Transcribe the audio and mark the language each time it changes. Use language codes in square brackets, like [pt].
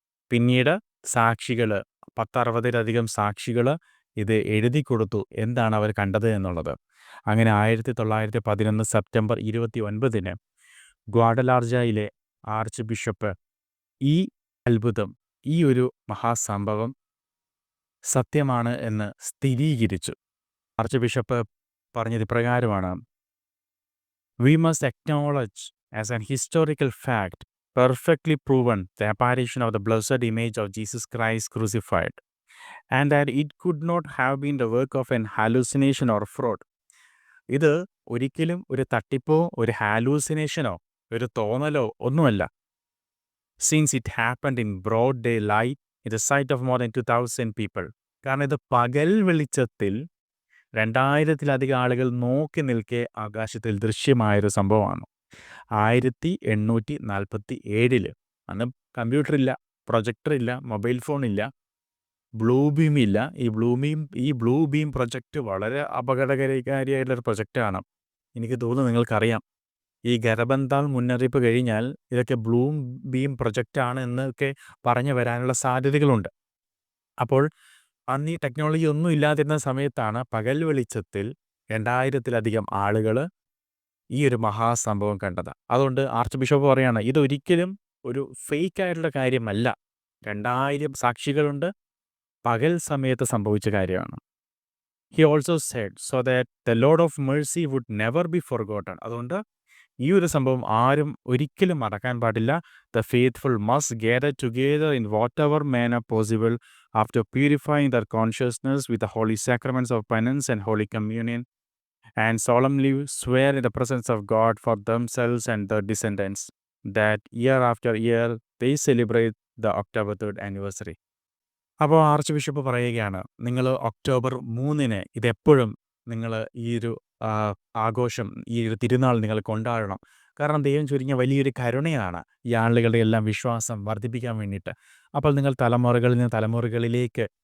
[ml] പിന്നീട് സാക്ഷികൾ, 10-60-ലധികം സാക്ഷികൾ ഇത് എഴുതി കൊടുത്തു എന്താണ് അവർ കണ്ടത് എന്നുള്ളത്. അങ്ങനെ 1911 സെപ്റ്റംബർ 29-ന് ഗ്വാഡലാർജയിലെ ആർച്ച് ബിഷപ്പ് ഈ അത്ഭുതം, ഈ ഒരു മഹാസംഭവം സത്യമാണ് എന്ന് സ്ഥിരീകരിച്ചു. ആർച്ച് ബിഷപ്പ് പറഞ്ഞത് ഇപ്രകാരമാണ്: [en] We must acknowledge as an historical fact, perfectly proven, the apparition of the blessed image of Jesus Christ crucified, and that it could not have been the work of an hallucination or fraud. [ml] ഇത് ഒരിക്കലും ഒരു തട്ടിപ്പോ, ഒരു ഹാലൂസിനേഷനോ, ഒരു തോന്നലോ ഒന്നുമല്ല. [en] Since it happened in broad daylight in the sight of more than 2000 people. [ml] കാരണം ഇത് പകൽ വെളിച്ചത്തിൽ 2000-ത്തിലധികം ആളുകൾ നോക്കി നിൽക്കെ ആകാശത്തിൽ ദൃശ്യമായൊരു സംഭവമാണ്. 1847 അന്ന് കമ്പ്യൂട്ടറില്ല, പ്രൊജക്ടറില്ല, മൊബൈൽ ഫോണില്ല, ബ്ലൂ ബീം ഇല്ല. ഈ ബ്ലൂ ബീം പ്രൊജക്റ്റ് വളരെ അപകടകാരിയായിട്ടുള്ളൊരു പ്രൊജക്റ്റാണ്. എനിക്ക് തോന്നുന്നു നിങ്ങൾക്കറിയാം, ഈ ഗരബന്താൾ മുന്നറിയിപ്പ് കഴിഞ്ഞാൽ ഇതൊക്കെ ബ്ലൂ ബീം പ്രൊജക്റ്റാണ് എന്നൊക്കെ പറഞ്ഞു വരാനുള്ള സാധ്യതകളുണ്ട്. അപ്പോൾ അന്ന് ഈ ടെക്നോളജി ഒന്നും ഇല്ലാതിരുന്ന സമയത്താണ് പകൽ വെളിച്ചത്തിൽ 2000-ത്തിലധികം ആളുകൾ ഈ ഒരു മഹാസംഭവം കണ്ടത്. അതുകൊണ്ട് ആർച്ച് ബിഷപ്പ് പറയാണ്, ഇതൊരിക്കലും ഒരു ഫേക്ക് ആയിട്ടുള്ള കാര്യമല്ല. 2000 സാക്ഷികളുണ്ട്, പകൽ സമയത്ത് സംഭവിച്ച കാര്യമാണ്. [en] He also said so that the Lord of mercy would never be forgotten. [ml] അതുകൊണ്ട് ഈ ഒരു സംഭവം ആരും ഒരിക്കലും മറക്കാൻ പാടില്ല. [en] The faithful must gather together in whatever manner possible after purifying their consciousness with the holy sacraments of penance and holy communion, and solemnly swear in the presence of God for themselves and their descendants that year after year they celebrate the October 3rd anniversary. [ml] അപ്പോൾ arch bishop പറയുകയാണ്, നിങ്ങൾ October 3-ന് ഇതെപ്പോഴും നിങ്ങൾ ഈ ഒരു ആഘോഷം, ഈ ഒരു തിരുനാൾ നിങ്ങൾ കൊണ്ടാടണം. കാരണം ദൈവം ചൊരിഞ്ഞ വലിയൊരു കരുണയാണ് ഈ ആളുകളുടെ എല്ലാം വിശ്വാസം വർദ്ധിപ്പിക്കാൻ വേണ്ടിയിട്ട്. അപ്പോൾ നിങ്ങൾ തലമുറകളിൽ നിന്ന് തലമുറകളിലേക്ക്